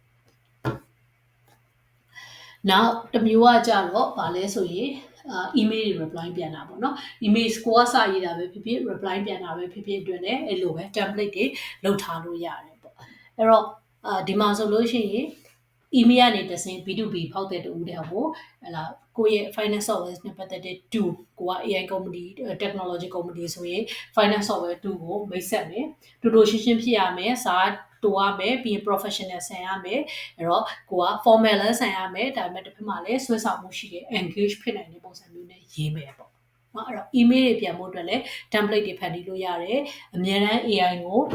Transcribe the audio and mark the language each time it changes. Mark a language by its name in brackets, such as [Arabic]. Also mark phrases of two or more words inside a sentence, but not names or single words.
[Burmese] နောက်တစ်မျိုးကကြတော့ဗာလဲဆိုရင်email တွေ reply ပြန်တာပေါ့နော် email ကိုကစာရေးတာပဲဖြစ်ဖြစ် reply ပြန်တာပဲဖြစ်ဖြစ်အတွက်လည်းအဲ့လိုပဲ template တွေ လုပ်ထားလို့ရတယ်ပေါ့အဲ့တော့ဒီမှာဆိုလို့ရှိရင် email ကနေတဆင့် B2B ဖောက်တဲ့တူတဲ့ဟိုဟလာကိုယ့်ရဲ့ finance software နဲ့ပတ်သက်တဲ့ tool ကိုက [English] AI company technology company [Burmese] ဆိုရင် [English] finance software tool [Burmese] ကိုမိတ်ဆက်မယ်တူတူရှင်းရှင်းဖြစ်ရမယ်စာတူရမယ်ပြီးရင် professional ဆန်ရမယ်အဲ့တော့ကိုက formal လည်းဆန်ရမယ်ဒါပေမဲ့တစ်ဖက်မှာလည်းဆွဲဆောင်မှုရှိတဲ့ engage ဖြစ်နိုင်တဲ့ပုံစံမျိုးနဲ့ရေးမယ်ပေါ့နော်အဲ့တော့ email တွေပြန်ဖို့အတွက်လည်း template တွေဖန်တီးလို့ရတယ်အများအား AI ကို